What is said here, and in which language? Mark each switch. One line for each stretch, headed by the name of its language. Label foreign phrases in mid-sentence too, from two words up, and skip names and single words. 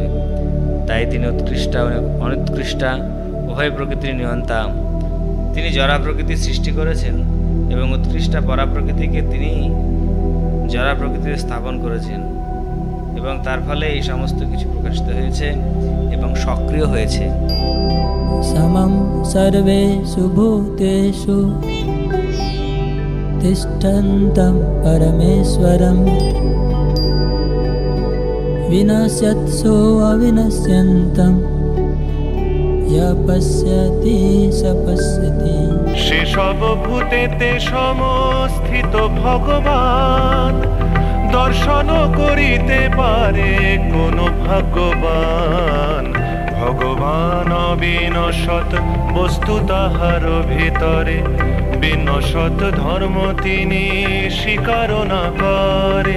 Bangla: তাই তিনি উৎকৃষ্টা ও অনুৎকৃষ্টা উভয় প্রকৃতির নিয়ন্তা। তিনি জড়া প্রকৃতির সৃষ্টি করেছেন এবং উৎকৃষ্টা পরাপ্রকৃতিকে তিনি জড়া প্রকৃতিতে স্থাপন করেছেন, এবং তার ফলে এই সমস্ত কিছু প্রকাশিত হয়েছে এবং সক্রিয় হয়েছে।
Sanskrit: समं सर्वेषु भूतेषु तिष्ठन्तं परमेश्वरं विनश्यत्सो अविनश्यन्तं यः पश्यति स पश्यति।
Bangla: সেসব ভূতেতে সমস্থিত ভগবান দর্শন করিতে পারে কোন ভাগ্যবান। ভগবান অবিনশত বস্তু তাহার ভিতরে, বিনশত ধর্ম তিনি স্বীকার না করে।